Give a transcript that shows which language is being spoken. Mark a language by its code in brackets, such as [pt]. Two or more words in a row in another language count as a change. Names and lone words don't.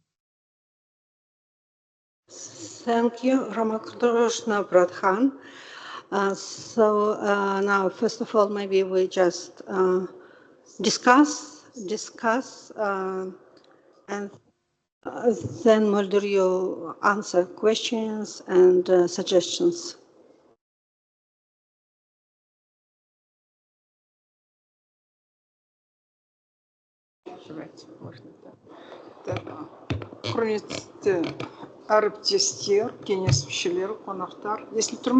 [en] Thank you, Ramakrishna Pradhan. So now, first of all, maybe we just discuss, and then Mulder, you answer questions and suggestions. [kk] Құрметті әріптестер, кеңес мүшелері, қонақтар, естіліп тұр ма?